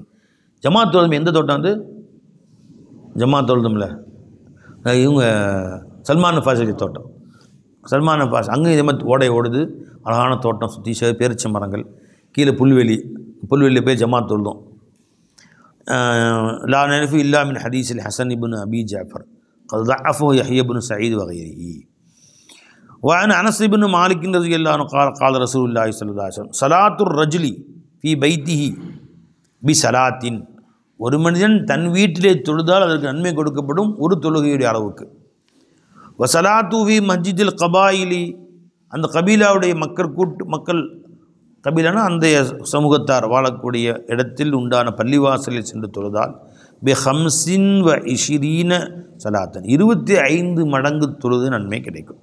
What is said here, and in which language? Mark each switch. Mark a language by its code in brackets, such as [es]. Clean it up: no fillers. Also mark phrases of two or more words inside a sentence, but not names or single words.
[ta] ஜமாத் தொழுதும் எந்த தோட்டம் வந்து ஜமாத் தொழுதும்ல இவங்க சல்மான் ஃபாஸி தோட்டம். சல்மான் ஃபாஸ் அங்கே இதே மாதிரி ஓடை ஓடுது, அழகான தோட்டம், சுற்றி பேரிச்ச மரங்கள், கீழே புல்வெளி போய் ஜமாத் தொழுதும். [ar] لا نعرفه إلا من حديث حسن بن أبي جعفر قد ضعفه يحيى بن سعيد وغيره. وعن أنس بن مالك رضي الله عنه قال قال رسول الله صلى الله عليه وسلم صلاة الرجل في بيته بصلاة. [ta] ஒரு மனிதன் தன் வீட்டிலே தொழுதால் அதற்கு நன்மை கொடுக்கப்படும் ஒரு தொழுகையுடைய அளவுக்கு. [ar] وصلاته في مسجد القبائل, [ta] அந்த கபீலாவுடைய மக்கள் கபீலானா அந்த சமூகத்தார் வாழக்கூடிய இடத்தில் உண்டான பள்ளிவாசலில் சென்று தொழுதால் [ar] بخمس وعشرين صلاة [ta] 25 மடங்கு தொழுது நன்மை கிடைக்கும்.